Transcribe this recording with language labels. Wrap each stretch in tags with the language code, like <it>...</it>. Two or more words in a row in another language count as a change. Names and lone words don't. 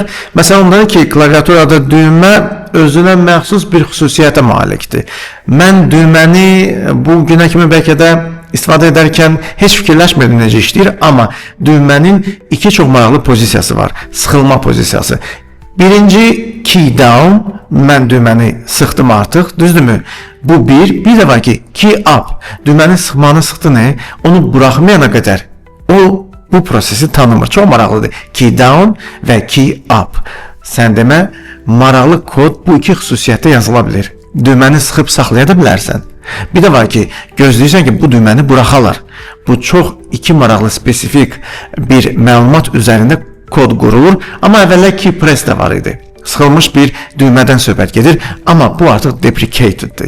<az>Məsələn, ondan ki, klaviaturada düymə özünə məxsus bir xüsusiyyətə malikdir. Mən düyməni bu günə kimi bəlkə də istifadə edərkən heç fikirləşmirdim necə işləyir, amma düymənin iki çox maraqlı pozisiyası var. Sıxılma pozisiyası. Birinci</az> <en>key down,</en> <az>mən düyməni sıxdım artıq, düzdürmü? Bu bir. Bir də var ki,</az> <en>key up,</en> <az>düyməni sıxmanı sıxdı nə? Onu buraxmayana qədər o bu prosesi tanımır. Çox maraqlıdır.</az> <en>Key down</en> <az>və</az> <en>key up.</en> <az>Sən demə, maraqlı kod bu iki xüsusiyyətdə yazıla bilir. Düyməni sıxıb saxlaya da bilərsən. Bir də var ki, gözləyirsən ki, bu düyməni buraxalar. Bu çox iki maraqlı spesifik bir məlumat üzərində kod qurulur. Amma əvvəllər</az> <en>key press</en> <az>də var idi. Sıxılmış bir düymədən söhbət gedir, amma bu artıq deprecateddir.</az>